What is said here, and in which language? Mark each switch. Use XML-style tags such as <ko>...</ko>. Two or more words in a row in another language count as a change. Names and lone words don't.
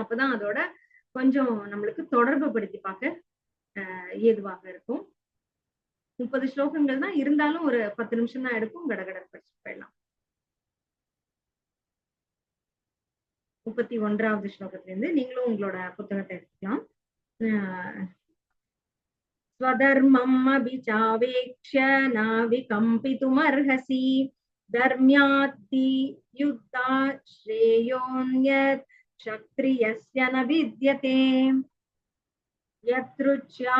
<ta>அப்பதான் அதோட கொஞ்சம் நம்மளுக்கு தொடர்பு படுத்தி பார்க்க ஏதுவாக இருக்கும். 30 ஸ்லோகங்கள் தான் இருந்தாலும் ஒரு 10 நிமிஷம் தான் எடுக்கும். கடகட படிச்சு போயிடலாம். 31வது ஸ்லோகத்திலிருந்து நீங்களும் உங்களோட புத்தகத்தை எடுத்துக்கலாம்.</ta> <sa>स्वधर्मम् अभिचावेक्ष्य न विकम्पितुमर्हसि धर्म्याद्धि युद्धा श्रेयोऽन्यत् क्षत्रियस्य न विद्यते यत्रुच्या</sa>